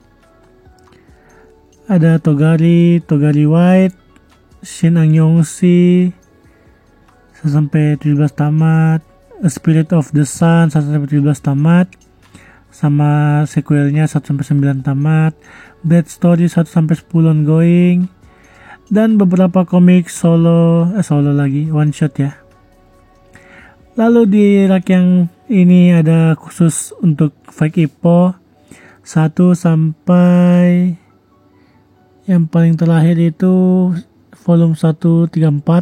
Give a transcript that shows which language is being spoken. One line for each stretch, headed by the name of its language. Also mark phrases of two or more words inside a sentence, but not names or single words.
Indonesian: ada Togari White, Shin Anyongsi 1-17 tamat, A Spirit of the Sun 1-17 tamat, sama sequelnya 1-9 tamat, Bad Story 1-10 ongoing, dan beberapa komik solo lagi,
English: one shot
Indonesian: ya. Lalu di rak yang ini ada khusus untuk Fake Ippo 1 sampai yang paling terakhir itu volume 1-4.